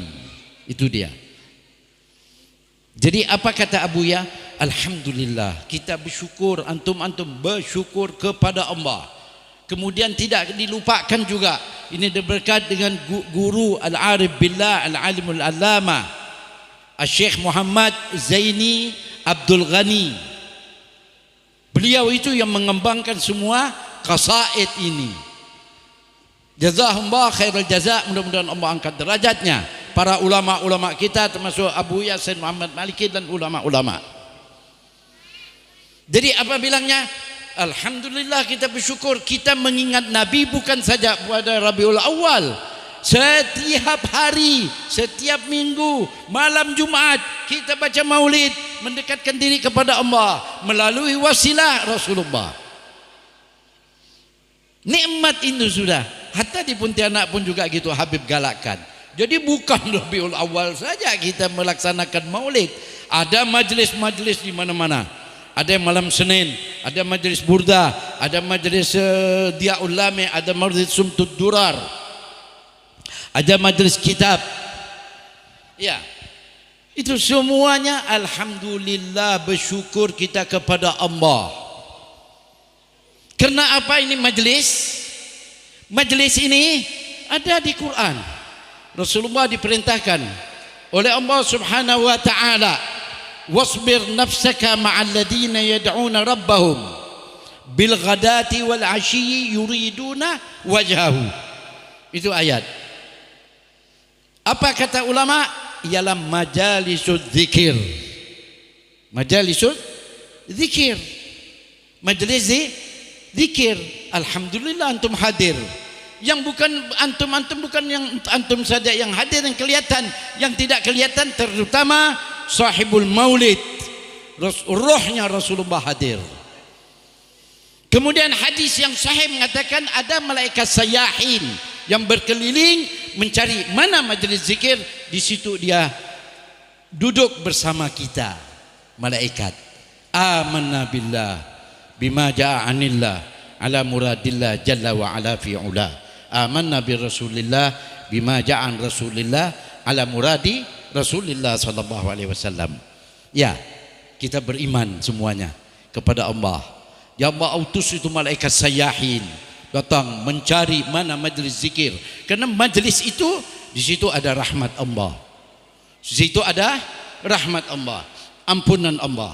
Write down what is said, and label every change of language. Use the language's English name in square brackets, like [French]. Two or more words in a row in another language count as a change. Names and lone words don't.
[Indonesian] Itu dia. Jadi apa kata Abuya? Alhamdulillah, kita bersyukur, antum bersyukur kepada Allah. Kemudian tidak dilupakan juga, ini berkat dengan guru Al-Arif Billah Al-Alimul Allama Syekh Muhammad Zaini Abdul Ghani. Beliau itu yang mengembangkan semua qasaid ini. [Arabic] جزاهم الله خير الجزاء, [Indonesian] mudah-mudahan Allah angkat derajatnya para ulama-ulama kita, termasuk Abu Yasin Muhammad Maliki dan ulama-ulama. Jadi apa bilangnya? Alhamdulillah, kita bersyukur, kita mengingat Nabi bukan saja pada Rabiul Awal. Setiap hari, setiap minggu, malam Jumat kita baca maulid, mendekatkan diri kepada Allah melalui wasilah Rasulullah. Nikmat itu sudah. Hatta di Pontianak pun juga gitu, Habib galakkan. Jadi bukan Rabiul Awal saja kita melaksanakan maulid. Ada majlis-majlis di mana-mana. Ada yang malam Senin, ada majlis burda, ada majlis Diaul Lami, ada majlis Sumtud Durar, ada majlis kitab. Ya, itu semuanya alhamdulillah, bersyukur kita kepada Allah. Karena apa ini majlis? Majlis ini ada di Quran. Rasulullah diperintahkan oleh Allah [Arabic] سبحانه وتعالى, واصبر نفسك مع الذين يدعون ربهم بالغداة والعشي يريدون وجهه. [Indonesian] Itu ayat. Apa kata ulama? [Arabic] Ialah مجالس الذكر مجالس الذكر. [Indonesian] Majlis zikir. Alhamdulillah antum hadir. Yang bukan antum bukan yang antum saja yang hadir, yang kelihatan, yang tidak kelihatan terutama sahibul maulid, rohnya Rasulullah hadir. Kemudian hadis yang sahih mengatakan ada malaikat sayahin yang berkeliling mencari mana majlis zikir, di situ dia duduk bersama kita. [Arabic] Malaikat آمنا بالله بما جاء عن الله على مراد الله جل وعلا فعلا. آمنا برسول الله بما جاء عن رسول الله على مراد رسول الله صلى الله عليه وسلم. [Indonesian] Ya, kita beriman semuanya kepada Allah. Ya Allah utus itu malaikat sayahin datang mencari mana majlis zikir. Karena majlis itu di situ ada rahmat Allah. Di situ ada rahmat Allah, ampunan Allah.